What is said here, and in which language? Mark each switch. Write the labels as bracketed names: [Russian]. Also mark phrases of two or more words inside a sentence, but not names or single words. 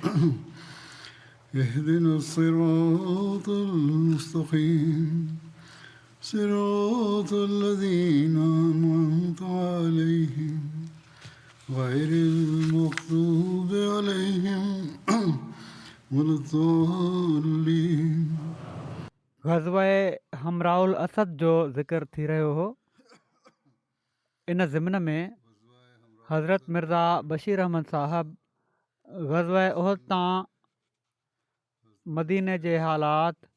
[Arabic] اهدنا الصراط المستقيم صراط الذين أنعمت عليهم غير المغضوب عليهم ولا الضالين. [Sindhi] ग़ज़वा-ए हमराउल असद जो ज़िक्र थी रहियो हो। इन ज़िमन में हज़रत मिर्ज़ा बशीर अहमद साहब ग़ज़वा-ए उहद तां मदीने जे हालात